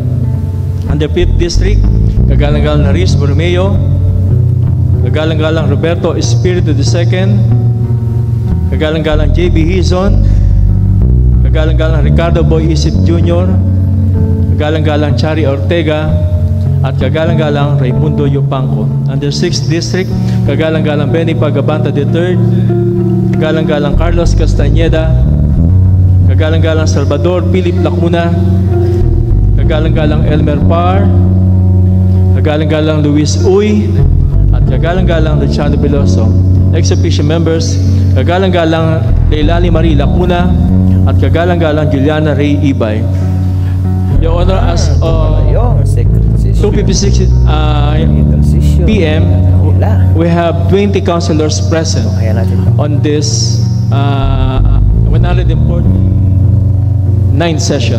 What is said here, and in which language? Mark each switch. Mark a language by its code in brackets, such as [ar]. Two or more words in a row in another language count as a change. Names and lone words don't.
[en] Under 5th District, [tl] kagalang-galang Naris Borromeo, kagalang-galang Roberto Espiritu II, kagalang-galang JB Hizon, kagalang-galang Ricardo Boy Isip Jr., kagalang-galang Chari Ortega, at kagalang-galang Raimundo Yupanco. [en] Under 6th District, [tl] kagalang-galang Benny Pagabanta III, kagalang-galang Carlos Castañeda, kagalang-galang Salvador Philip Lacuna, kagalang-galang Elmer Par, kagalang-galang Luis Uy, at kagalang-galang Luciano Veloso. [en] Ex-officio members, [tl] kagalang-galang Leilani Marie Lacuna, at kagalang-galang Juliana Ray Ibay. [en] Your Honor, as 2:56 p.m., we have 20 councilors present on this 149th session.